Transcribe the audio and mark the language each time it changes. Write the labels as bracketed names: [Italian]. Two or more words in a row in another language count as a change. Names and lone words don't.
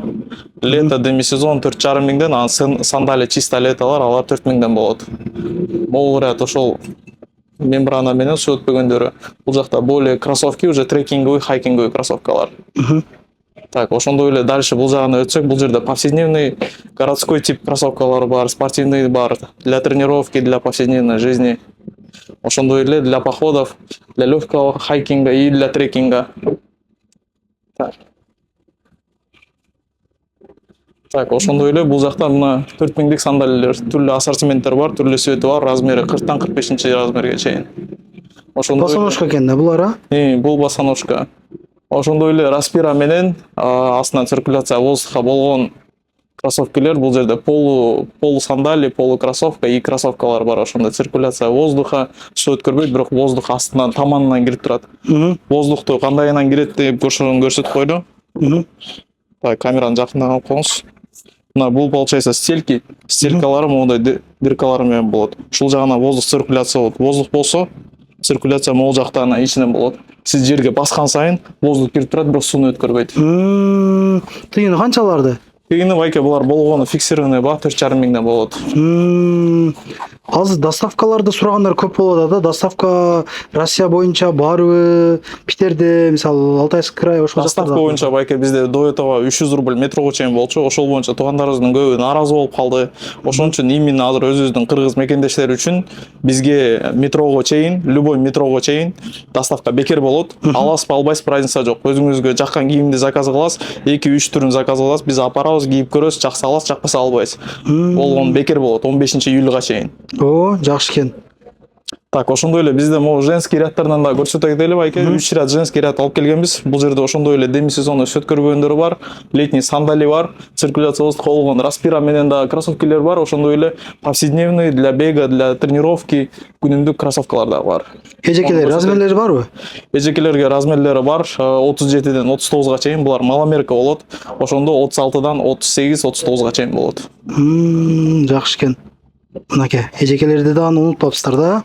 [Russian] Лето демисезон [Kyrgyz] 4,5 миңден, анан сандали чисто летолор алар 4 миңден болот. Могу вариант ошол мембрана менен суу өтпөгөндөрү. Бул жакта [Russian] более кроссовки, уже трекинговый, хайкинговый кроссовкалар. [Kyrgyz] Так, ошондой эле дальше бул жагына өтсөк, бул жерде [Russian] повседневный, городской тип [Kyrgyz] кроссовкалар бар, спортивный бар, [Russian] для тренировки, для повседневной жизни. [Kyrgyz] Ошондой эле [Russian] для походов, для легкого хайкинга и для трекинга. [Kyrgyz] Так, ошондой эле бул жакта мына 4 миңдик сандалилер, түрлүү ассортименттер бар, түрлүү свети бар, размери 40-тан 45 размерге чейин. Босоножка экен да булар, а? Бул босоножка. Ошондой эле распира менен астынан [Russian] циркуляция воздуха [Kyrgyz] болгон кроссовкалар, бул жерде [Russian] полу сандали, полу кроссовка и [Kyrgyz] кроссовкалар бар. Ошондо [Russian] циркуляция воздуха, [Kyrgyz] суу өткөрбөйт, бирок воздух астынан таманынан кирип турат. Воздухту кандайынан кирет деп көрсөтүп койду. Так, камераны жакындан алып коюңуз. Мына бул получается стельки, стелькалары моундай дыркалар менен болот. Ушул жагына воздух циркуляция болот. Воздух болсо, циркуляция могул жактан ичинен болот. Сиз жерге баскан сайын воздух кирип турат, бирок сууну өткөрбөйт. Тыйыны канчаларды? Тыйыны байке булар болгону фиксированный ба, 4,5 миңден болот. Азыр доставкаларды сурагандар көп болот да. Доставка Россия боюнча барбы? Питерде, мисалы, Алтайский край ошол жактарда. Доставка боюнча байке бизде до этого 300 рубль метрого чейин болчу. Ошол боюнча туугандарыбыздын көбү нааразы болуп калды. Ошон үчүн именно азыр өзүбүздүн кыргыз мекендештери үчүн бизге метрого чейин, любой метрого чейин доставка бекер болот. Аласызбы, албайсызбы, разница жок. Өзүңүзгө жаккан кийимди заказ кыласыз, 2-3 түрүн заказ кыласыз, биз апарабыз, кийип көрөсүз, жакса аласыз, жакпаса албайсыз. Болгон бекер болот 15-июлга чейин. О, жакшы экен. Так, ошондой эле бизде могу женский рядтарынан да көрсөтө кетели байке. 3 ряд женский ряд алып келгенбиз. Бул жерде ошондой эле демисезонный сөткөрбөөндөр бар, [Russian] летний сандали [Kyrgyz] бар, [Russian] циркуляция воздуха [Kyrgyz] болгон распира менен да кроссовкилер бар, ошондой эле [Russian] повседневный для бега, для тренировки [Kyrgyz] күнүмдүк кроссовкалар да бар. Эжекелер размерлери барбы? Эжекелерге размерлери бар, 37ден 39га чейин, булар маломерка болот. Ошондо 36дан 38, 39га чейин болот. Жакшы экен. Мынакей, эжекелерди да унутпапсыздар да?